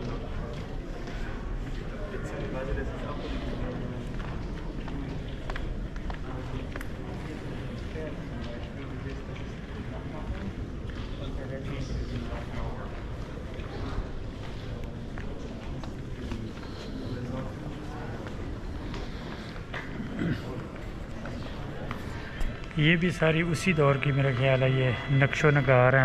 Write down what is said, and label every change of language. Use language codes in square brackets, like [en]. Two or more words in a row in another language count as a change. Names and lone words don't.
[de] Beziehungsweise das ist auch Original. Der zum Beispiel, du siehst, das ist nachmachen und der Rest ist Original. [hi] ये भी सारी उसी दौर की मेरा ख्याल है, ये नक्शो नगार हैं।